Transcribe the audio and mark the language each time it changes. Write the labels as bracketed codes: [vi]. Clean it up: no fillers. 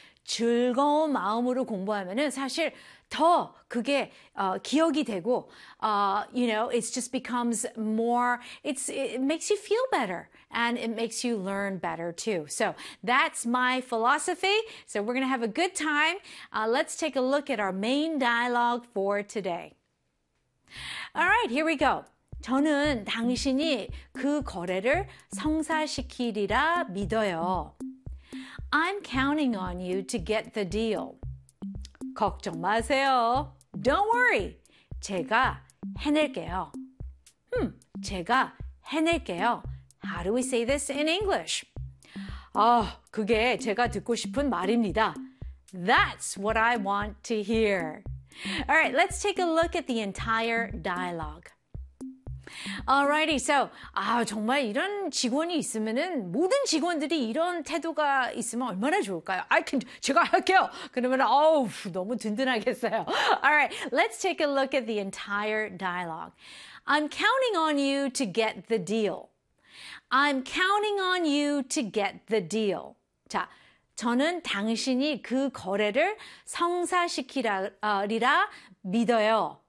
[ko] 즐거운 마음으로 공부하면은 사실 더 그게 기억이 되고 [en] you know, it just becomes more, it makes you feel better and it makes you learn better too. So that's my philosophy. So we're going to have a good time. Let's take a look at our main dialogue for today. All right, here we go. [ko] 저는 당신이 그 거래를 성사시키리라 믿어요. [en] I'm counting on you to get the deal. [ko] 걱정 마세요. [en] Don't worry. [ko] 제가 해낼게요. 제가 해낼게요. [en] How do we say this in English? [ko] 그게 제가 듣고 싶은 말입니다. [en] That's what I want to hear. All right, let's take a look at the entire dialogue. [ko] Alrighty, so 정말 이런 직원이 있으면은 모든 직원들이 이런 태도가 있으면 얼마나 좋을까요? [en] I can, [ko] 제가 할게요. 그러면 너무 든든하겠어요. [en] Alright, let's take a look at the entire dialogue. I'm counting on you to get the deal. I'm counting on you to get the deal. [ko] 자, 저는 당신이 그 거래를 성사시키리라 믿어요.